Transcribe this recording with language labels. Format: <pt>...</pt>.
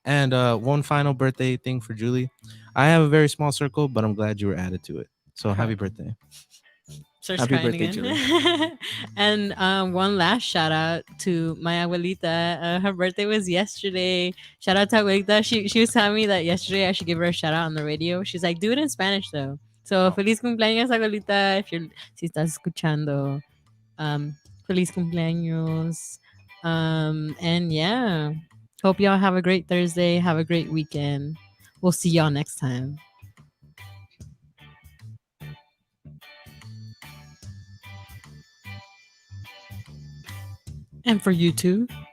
<en>And one final birthday thing for Julie. I have a very small circle, but I'm glad you were added to it. So happy birthday. Starts Happy crying birthday, again. And one last shout out to my abuelita. Her birthday was yesterday. Shout out to abuelita. She was telling me that yesterday I should give her a shout out on the radio. She's like, do it in Spanish though.</en> <es>So feliz cumpleaños, abuelita. Si estás escuchando, feliz cumpleaños.</es> <en>And yeah, hope y'all have a great Thursday. Have a great weekend. We'll see y'all next time. And for you too.</en>